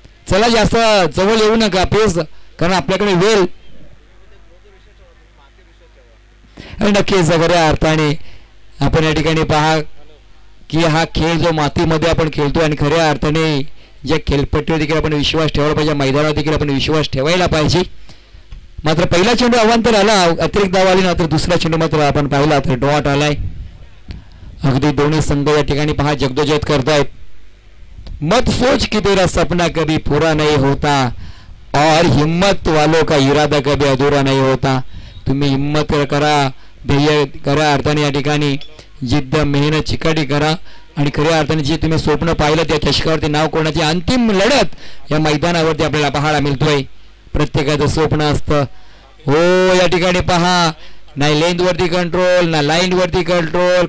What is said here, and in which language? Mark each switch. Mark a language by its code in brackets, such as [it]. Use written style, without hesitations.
[mr] चला जास्त जवळ येऊ नका प्लीज कारण आपल्याकडे वेळ नक्कीच खऱ्या अर्थाने आपण या ठिकाणी पहा की हा खेळ जो मातीमध्ये आपण खेळतो आणि खऱ्या अर्थाने ज्या खेळपट्टीवर देखील आपण विश्वास ठेवला पाहिजे मैदानावर देखील आपण विश्वास ठेवायला पाहिजे. मात्र पहिला चेंडू अवांतर आला अतिरिक्त धाव आली नंतर दुसरा चेंडू मात्र आपण पाहिला तर डॉट आलाय. अगदी दोन्ही संघ या ठिकाणी पहा जगदोजयत करतायत. [hi] मत सोच की तेरा सपना कभी पूरा नहीं होता और हिम्मत वालों का इरादा कभी अधूरा नहीं होता. [mr] तुम्ही हिम्मत करा ध्येय खऱ्या अर्थाने या ठिकाणी जिद्द मेहनत चिकाटी करा आणि खऱ्या अर्थाने जे तुम्ही स्वप्न पाहिलं त्या चषकावरती नाव कोणाची अंतिम लढत या मैदानावरती आपल्याला पाहायला मिळतोय. प्रत्येकाचं स्वप्न असतं. हो या ठिकाणी पहा नाही लेंथ वरती कंट्रोल ना लाईन वरती कंट्रोल.